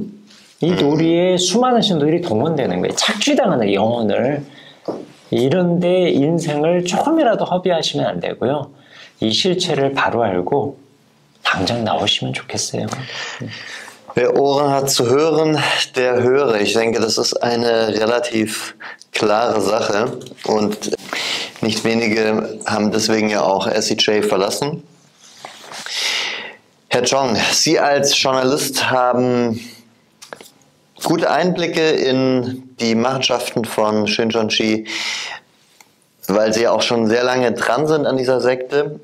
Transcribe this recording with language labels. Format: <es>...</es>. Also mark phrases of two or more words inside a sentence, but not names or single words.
<ko>이 놀이에 수많은 신도들이 동원되는 거예요. 착취당하는 영혼을. 이런데 인생을 조금이라도 허비하시면 안 되고요. 이 실체를 바로 알고 당장 나오시면 좋겠어요.</ko> <de>Wer Ohren hat zu hören, der höre. Ich denke, das ist eine relativ klare Sache und nicht wenige haben deswegen ja auch SEJ verlassen. Herr Chong, Sie als Journalist haben gute Einblicke in die Machenschaften von Shincheonji, weil Sie ja auch schon sehr lange dran sind an dieser Sekte.</de>